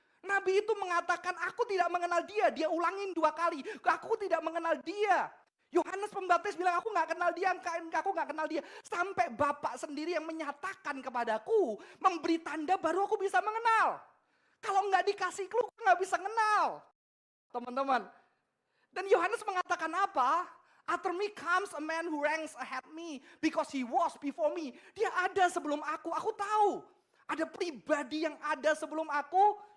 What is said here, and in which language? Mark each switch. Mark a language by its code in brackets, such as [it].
[id] Nabi itu mengatakan, aku tidak mengenal dia, dia ulangin 2 kali, aku tidak mengenal dia. Yohanes Pembaptis bilang, aku nggak kenal dia. Sampai Bapak sendiri yang menyatakan kepadaku, memberi tanda baru aku bisa mengenal. Kalau nggak dikasih clue, aku nggak bisa kenal. Teman-teman. Dan Yohanes mengatakan apa? [en] After me comes a man who ranks ahead me because he was before me. [id] Dia ada sebelum aku tahu. Ada pribadi yang ada sebelum aku.